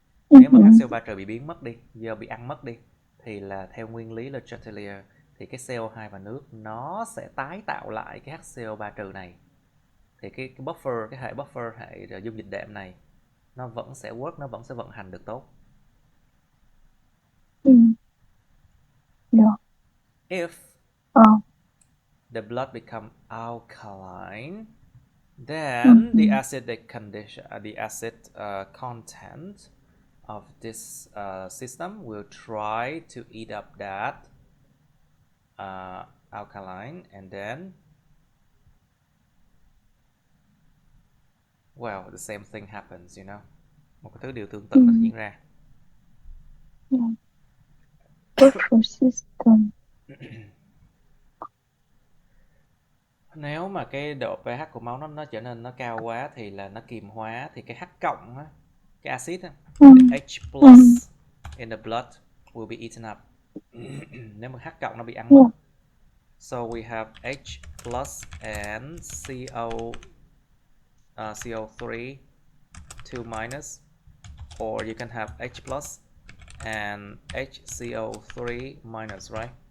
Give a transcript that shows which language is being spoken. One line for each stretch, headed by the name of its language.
Vietnamese: Nếu mà HCO3 trừ bị biến mất đi, giờ bị ăn mất đi, thì là theo nguyên lý Le Chatelier thì cái CO2 và nước nó sẽ tái tạo lại cái HCO3 trừ này. Thì cái buffer, cái hệ buffer, hệ dung dịch đệm này nó vẫn sẽ work, nó vẫn sẽ vận hành được tốt.
English: If the blood become alkaline, then the acidic condition, the acid content of this system will try to eat up that alkaline, and then, well, the same thing happens, you know.
Vietnamese: Một cái điều tương tự nó diễn ra.
English: Buffer system.
Vietnamese: Nếu mà cái độ pH của máu nó trở nên nó cao quá thì là nó kiềm hóa, thì cái H cộng á, cái axit á,
English: the H plus in the blood will be eaten up.
Vietnamese: Nếu mà H cộng nó bị ăn mất.
English: So we have H plus and CO3 2 minus, or you can have H plus and HCO3 minus, right?